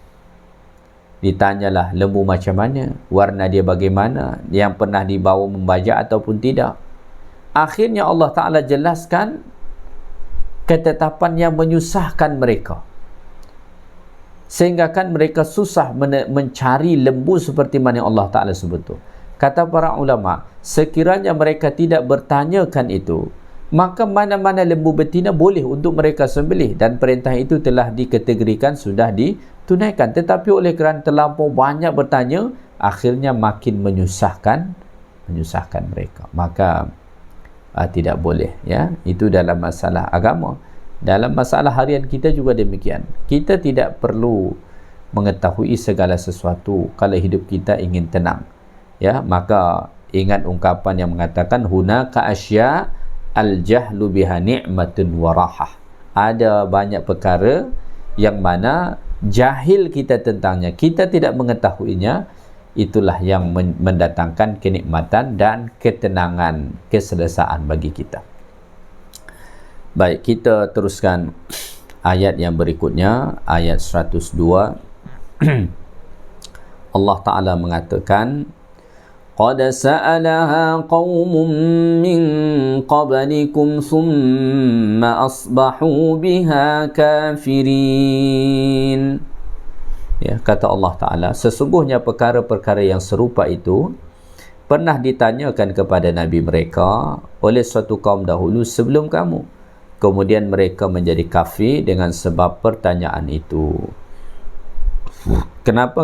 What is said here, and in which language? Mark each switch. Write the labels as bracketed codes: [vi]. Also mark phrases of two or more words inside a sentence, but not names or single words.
[ms] Ditanyalah lembu macam mana, warna dia bagaimana, yang pernah dibawa membajak ataupun tidak. Akhirnya Allah Ta'ala jelaskan ketetapan yang menyusahkan mereka, sehingga kan mereka susah mencari lembu seperti mana yang Allah Ta'ala sebut tu. Kata para ulama, sekiranya mereka tidak bertanyakan itu, maka mana-mana lembu betina boleh untuk mereka sembelih, dan perintah itu telah dikategorikan sudah ditunaikan. Tetapi oleh kerana terlampau banyak bertanya, akhirnya makin menyusahkan mereka. Maka tidak boleh, ya. Itu dalam masalah agama. Dalam masalah harian kita juga demikian. Kita tidak perlu mengetahui segala sesuatu kalau hidup kita ingin tenang, ya. Maka ingat ungkapan yang mengatakan [ar] هناك أشياء الجهل بها نعمة و راحة. [ms] Ada banyak perkara yang mana jahil kita tentangnya, kita tidak mengetahuinya, itulah yang mendatangkan kenikmatan dan ketenangan, keselesaan bagi kita. Baik, kita teruskan ayat yang berikutnya, ayat 102. Allah Ta'ala mengatakan, [ar] قد سألها قوم من قبلكم ثم أصبحوا بها كافرين. [ms] Ya, kata Allah Ta'ala, sesungguhnya perkara-perkara yang serupa itu pernah ditanyakan kepada Nabi mereka oleh suatu kaum dahulu sebelum kamu. Kemudian mereka menjadi kafir dengan sebab pertanyaan itu. Kenapa?